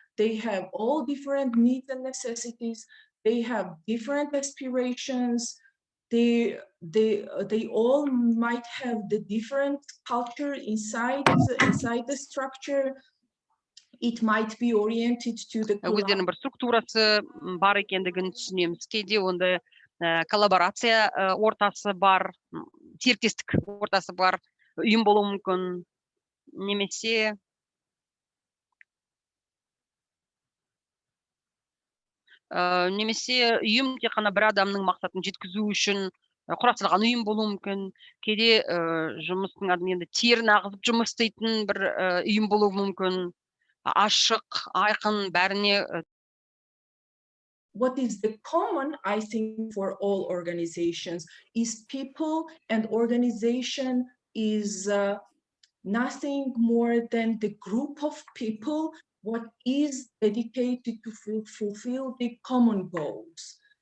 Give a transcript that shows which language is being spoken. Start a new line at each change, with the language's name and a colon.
English: They have all different needs and necessities. They have different aspirations. They all might have the different culture inside the structure. It might be oriented to the
Kazakh: өздерінің бір структурасы бар екендігін түсінеміз. Кейде ондай коллаборация ортасы бар, серіктестік ортасы бар, ұйым болуы мүмкін, немесе ұйым тек қана бір адамның мақсатын жеткізу үшін құрастырылған ұйым болуы мүмкін. Кейде жұмыстың енді терін ағызып жұмыс істейтін бір ұйым болуы мүмкін. Ашық, айқын, бәріне.
English: What is the common, I think, for all organizations is people, and organization is nothing more than the group of people what is dedicated to fulfill the common goals.